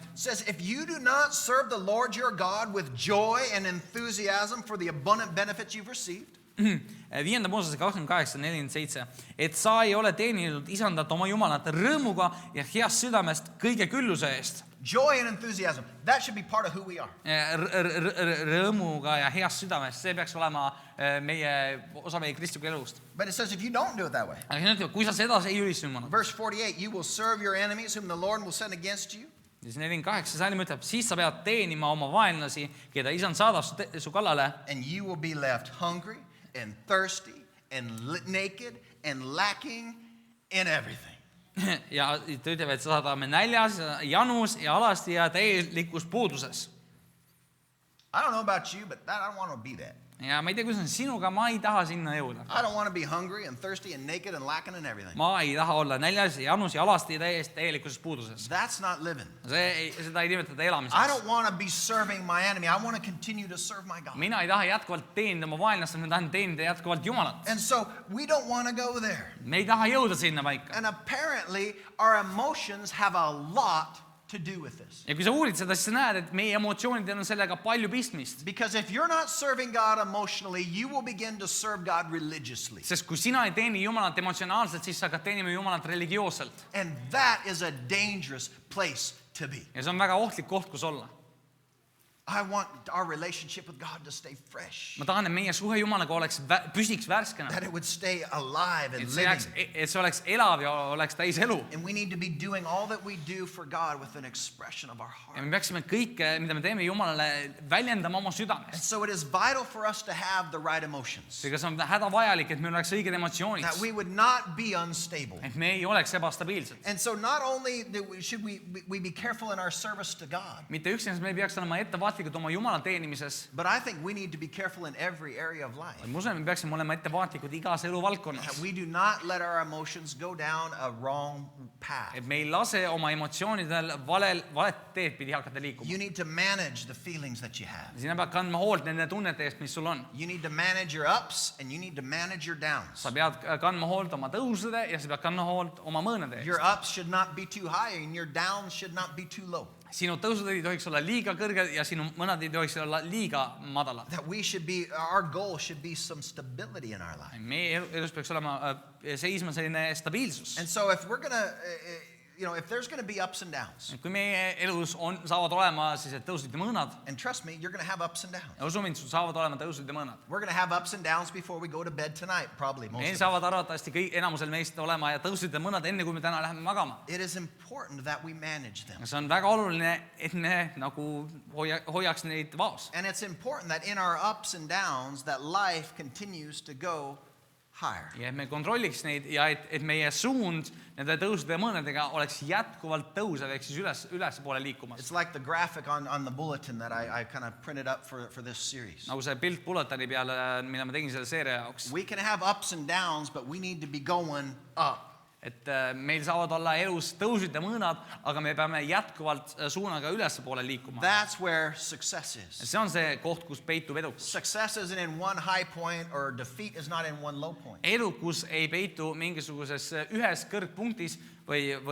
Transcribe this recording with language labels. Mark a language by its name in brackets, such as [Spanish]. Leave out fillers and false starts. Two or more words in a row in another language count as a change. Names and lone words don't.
[English] says, if you do not serve the Lord your God with joy and enthusiasm for the abundant benefits you've received, 5. [Estonian] Moosese 28-47, et sa ei ole teeninud isandat oma Jumalat rõõmuga ja heast südamest kõige külluse eest. [English] joy and enthusiasm, that should be part of who we are. [Estonian] Rõõmuga ja heast südamest, see peaks olema osa meie kristliku elust. [English] But it says if you don't do it that way, [Estonian] Aga siin ütleb, kui sa seda ei ülista Jumalat, [English] verse 48, you will serve your enemies whom the Lord will send against you. [Estonian] siis 48 salm ütleb, siis sa pead teenima oma vaenlasi, keda isand saadab su kallale. [English] And you will be left hungry and thirsty and naked and lacking in everything. [Estonian] Ja ta ütleb, et sa saadame näljas, janus ja alasti ja täielikus puuduses. [English] I don't know about you, but I don't want to be that. [Estonian] ja ma ei tea, kuidas on sinuga, ma ei taha sinna jõuda. [English] I don't want to be hungry and thirsty and naked and lacking in everything. [Estonian] Ma ei taha olla näljas ja janus ja alasti täielikuses puuduses. [English] That's not living. [Estonian] Seda ei nimetada [English] I [Estonian] elamiseks. [English] don't want to be serving my enemy. I want to continue to serve my God. [Estonian] Mina ei taha jätkuvalt teenida oma vaenlast, ma tahan teenida jätkuvalt Jumalat. [English] And so we don't want to go there. [Estonian] Me ei taha jõuda sinna paika. [English] And apparently our emotions have a lot to do with this. [Estonian] Ja kui sa uurid seda, siis sa näed, et meie emotsioonidel on sellega palju pistmist. [English] Because if you're not serving God emotionally, you will begin to serve God religiously. [Estonian] Sest kui sina ei teeni Jumalat emotsionaalselt, siis sa hakkad teenima Jumalat religioosselt. [English] And that is a dangerous place to be. [Estonian] Ja see on väga ohtlik koht, kus olla. [English] I want our relationship with God to stay fresh. [Estonian] Ma tahan, et meie suhe Jumalaga püsiks värskena. [English] That it would stay alive and [Estonian] Et [English] living. [Estonian] see oleks elav ja oleks täis elu. [English] And we need to be doing all that we do for God with an expression of our [Estonian] Ja [English] heart. [Estonian] me peaksime kõike, mida me teeme Jumalale, väljendama oma [English] And [Estonian] südamest. [English] so it is vital for us to have the right emotions. [Estonian] Seega see on hädavajalik, et meil oleks õiged emotsioonid. [English] That we would not be unstable. [Estonian] Et me ei oleks ebastabiilsed. [English] And so not only should we be careful in our service to God, [Estonian] Mitte üksnes me ei peaks olema ettevaatlikud oma Jumala teenimises. [English] but I think we need to be careful in every area of life. [Estonian] Ma usun, me peaksime olema ettevaatlikud igas eluvaldkonnas. [English] That we do not let our emotions go down a wrong path. [Estonian] Et me ei lase oma emotsioonidel valet teed pidi hakata liikuma. [English] You need to manage the feelings that you have. [Estonian] Sina pead kandma hoolt nende tunnete eest, mis sul on. [English] You need to manage your ups and you need to manage your downs. [Estonian] Sa pead kandma hoolt oma tõusude ja sa pead kandma hoolt oma mõõnade [English] Your [Estonian] eest. [English] ups should not be too high and your downs should not be too low. [Estonian] Sinu tõusud ei tohiks olla liiga kõrged ja sinu mõnad ei tohiks olla liiga madalad. [English] That we should be, our goal should be some stability in our life. [Estonian] Meie elus peaks olema seisma selline stabiilsus. [English] And so if we're going to, if there's going to be ups and downs, [Estonian] Kui meie elus saavad olema sellised tõusud ja mõõnad, [English] and trust me, you're going to have ups and downs. [Estonian] ja usu mind, sul saavad olema tõusud ja mõõnad. [English] We're going to have ups and downs before we go to bed tonight, probably most [Estonian] Meil [English] of us. [Estonian] saavad arvatavasti enamusel meist olema ja tõusud ja mõõnad enne, kui me täna läheme magama. [English] It is important that we manage them. [Estonian] See on väga oluline, et me nagu hoiaks neid vaos. [English] And it's important that in our ups and downs, that life continues to go higher. [Estonian] Ja et me kontrolliks neid ja et meie suund nende tõusude ja mõõnadega oleks jätkuvalt tõusev, ehk siis ülespoole liikumas. [English] It's like the graphic on the bulletin that I kind of printed up for this series. [Estonian] Nagu see pilt bulletani peale, mida ma tegin selle seeria jaoks. [English] We can have ups and downs, but we need to be going up. [Estonian] Et meil saavad olla elus tõusud ja mõõnad, aga me peame jätkuvalt suunaga ülespoole liikuma. [English] That's where success is. [Estonian] See on see koht, kus peitub edukus. [English] Success isn't in one high point or defeat is not in one low point. [Estonian] Edukus ei peitu mingisuguses ühes kõrgpunktis või